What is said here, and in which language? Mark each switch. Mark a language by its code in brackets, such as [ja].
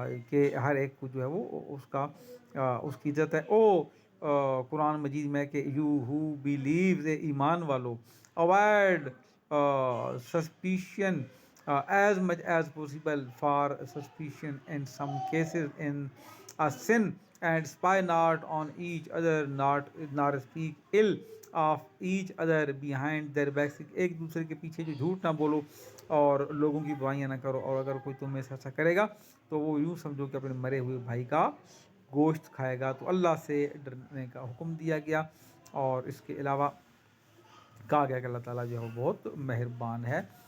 [ur] کہ ہر ایک کو جو ہے وہ اس کی عزت ہے۔ قرآن مجید میں کہ [en] you who believes, [ur] ایمان والو، [en] Avoid suspicion as much as possible for suspicion in some cases in a sin and spy not on each other, not nor speak ill of each other behind their backs. [ur] ایک دوسرے کے پیچھے جو جھوٹ نہ بولو اور لوگوں کی برائیاں نہ کرو، اور اگر کوئی تم میں سے ایسا کرے گا تو وہ یوں سمجھو کہ اپنے مرے ہوئے بھائی کا گوشت کھائے گا. تو اللہ سے ڈرنے کا حکم دیا گیا، اور اس کے علاوہ کہا گیا کہ اللہ تعالیٰ جو ہے وہ بہت مہربان ہے.